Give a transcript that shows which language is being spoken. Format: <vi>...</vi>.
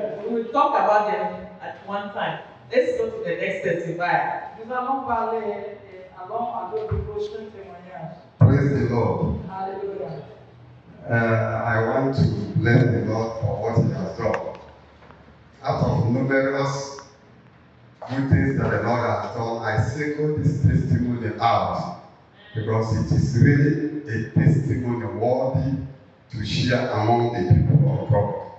<en>We will talk about them at one time. Let's go to the next testifier.</en> <fr>Nous allons parler, allons à d'autres prochains témoignages.</fr> <en>Praise the Lord.</en> <fr>Alléluia.</fr> <en>I want to bless the Lord for what He has done. Out of numerous good things that the Lord has done, I single this testimony out because it is really a testimony worthy to share among the people of God.</en>